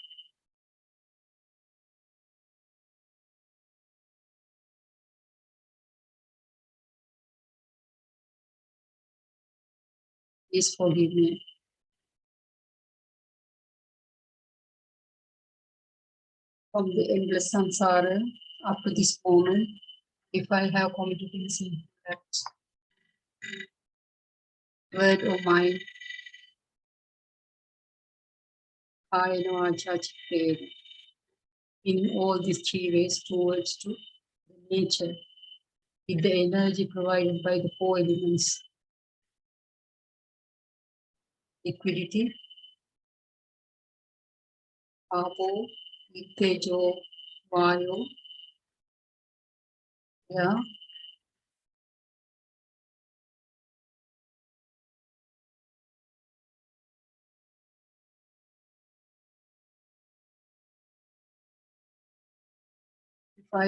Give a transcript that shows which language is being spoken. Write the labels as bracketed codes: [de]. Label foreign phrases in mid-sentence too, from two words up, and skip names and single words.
[en] Please forgive me. From the endless samsara up to this moment, if I have committed any sin, that word or mind, [pi] kayana vacha chittena, [en] in all these three ways towards to nature, with the energy provided by the four elements: liquidity, [pi] apo, tejo, vayo, [en] yeah, if I